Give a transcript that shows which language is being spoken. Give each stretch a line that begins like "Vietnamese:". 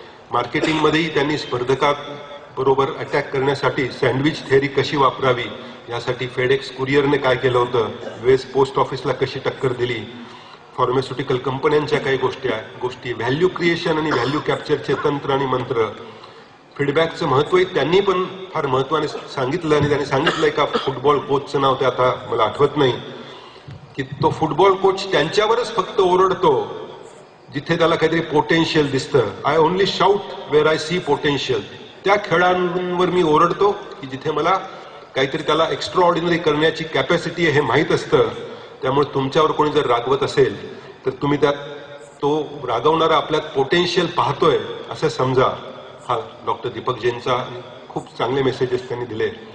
Marathi: मार्केटिंगमध्येही त्यांनी स्पर्धकाबरोबर अटॅक करण्यासाठी sandwich theory कशी वापरावी यासाठी फेडेक्स कुरिअरने काय केलं होतं, US पोस्ट ऑफिसला कशी टक्कर दिली, फार्मास्युटिकल कंपन्यांच्या काही गोष्टी, व्हॅल्यू क्रिएशन आणि व्हॅल्यू कॅप्चरचे तंत्र आणि मंत्र, फीडबॅकचं महत्त्वही त्यांनी पण फार महत्त्वाने सांगितलं. आणि त्यांनी सांगितलंय का फुटबॉल कोचचं नाव ते आता मला आठवत नाही, की तो फुटबॉल कोच त्यांच्यावरच फक्त ओरडतो जिथे त्याला काहीतरी पोटेन्शियल दिसतं.
English: I only shout where I see potential.
Marathi: त्या खेळांवर मी ओरडतो की जिथे मला काहीतरी त्याला एक्स्ट्रा ऑर्डिनरी करण्याची कॅपॅसिटी आहे हे माहीत असतं. त्यामुळे तुमच्यावर कोणी जर रागवत असेल तर तुम्ही त्यात तो रागवणारा आपल्यात पोटेन्शियल पाहतोय असं समजा. हा डॉक्टर दीपक जैनचा खूप चांगले मेसेजेस त्यांनी दिले.